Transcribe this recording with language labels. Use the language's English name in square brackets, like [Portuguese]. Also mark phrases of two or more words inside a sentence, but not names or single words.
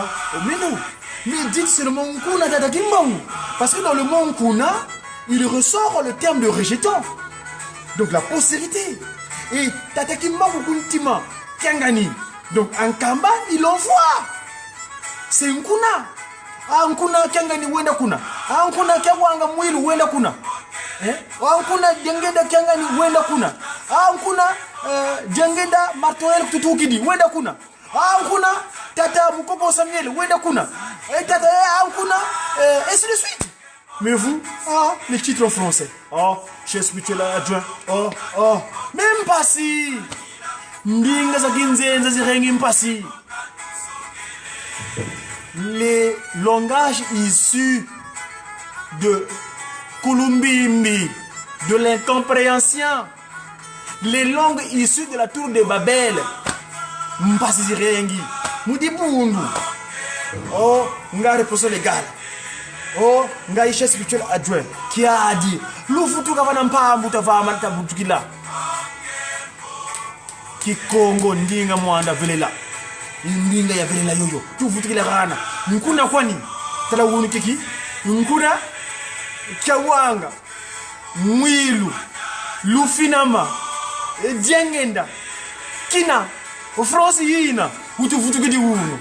[French] Oh, mais non, mais dites seulement Nkuna Tata Kimbangu. Parce que dans le mot Nkuna, il ressort le terme de rejetant. Donc la postérité. Et Tata Kimbangu Kuntima, Kiangani. Donc en Kamba, il envoie. C'est Nkuna. [Kongo] Ah, Nkuna Kiangani Wenda Kuna. Ah, Nkuna Kiawanga Mwilu Wenda Kuna. Ah, Nkuna Djengeda Kiangani Wenda Kuna. Ah, Nkuna Djengeda Martoel Tutukidi Wenda Kuna. Ah, Nkuna Tata Mukoko Samuel Wenda Kuna. [French] Tata Nkuna ainsi de suite. Mais vous, les titres en français. Oh, chef spirituel adjoint. Oh, même pas si. [Kongo] Ndinga za kinzenza zirengi mpasi. [French] Les langages issus de Kulumbimbi, de l'incompréhension, les langues issues de la tour de Babel, [Kongo] mpasi zirengi. Mudibundu. [French] Oh, nga réponse légale. [Kongo] Oh, nga [French] chef spirituel adjoint qui a dit [Kongo] lufutu kavana mpambu tavama tabutukila Kikongo ndinga Mwanda Vella ndinga ya Vella yoyo tuvutukila kana nkuna kwani tala wunu kiki nkuna Kiawanga Mwilu Lufinama Djengenda Kina France yina utuvutukidi wunu